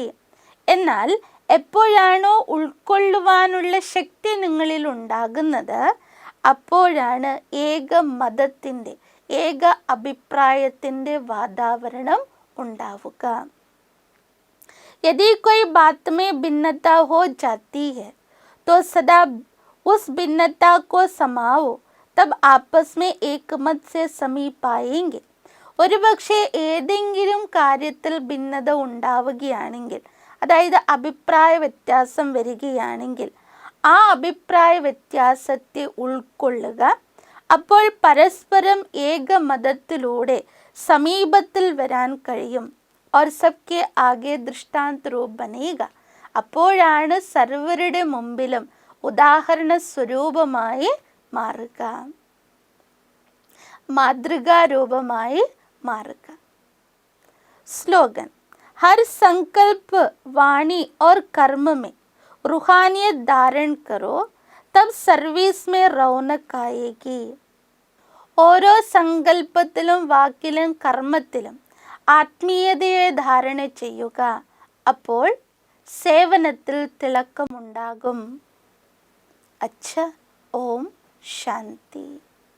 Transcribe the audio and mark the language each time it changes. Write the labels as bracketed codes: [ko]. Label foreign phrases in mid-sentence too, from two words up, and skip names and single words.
[ml] എന്നാൽ എപ്പോഴാണോ ഉൾക്കൊള്ളുവാനുള്ള ശക്തി നിങ്ങളിൽ ഉണ്ടാകുന്നത്, അപ്പോഴാണ് ഏക മതത്തിൻ്റെ, ഏക അഭിപ്രായത്തിൻ്റെ വാതാവരണം ഉണ്ടാവുക. [hi] यदि कोई बात में भिन्नता हो जाती है तो सदा उस भिन्नता को समाओ, तब आपस में एक मत से समीप पाएंगे. [ml] ഒരുപക്ഷെ ഏതെങ്കിലും കാര്യത്തിൽ ഭിന്നത ഉണ്ടാവുകയാണെങ്കിൽ, അതായത് അഭിപ്രായ വ്യത്യാസം വരികയാണെങ്കിൽ, ആ അഭിപ്രായ വ്യത്യാസത്തെ ഉൾക്കൊള്ളുക. അപ്പോൾ പരസ്പരം ഏക മതത്തിലൂടെ സമീപത്തിൽ വരാൻ കഴിയും. [hi] और सबके आगे दृष्टांत रूप बनेगा. [ml] അപ്പോഴാണ് സർവരുടെ മുമ്പിലും ഉദാഹരണ സ്വരൂപമായി മാറുക, മാതൃകാരൂപമായി മാറുക. [hi] स्लोगन: हर संकल्प, वाणी और कर्म में रूहानियत धारण करो, तब सर्विस में रौनक आएगी. [ml] ഓരോ സങ്കല്പത്തിലും വാക്കിലും കർമ്മത്തിലും ആത്മീയതയെ ധാരണ ചെയ്യുക, അപ്പോൾ സേവനത്തിൽ തിളക്കമുണ്ടാകും. [hi] अच्छा, ओम शांति.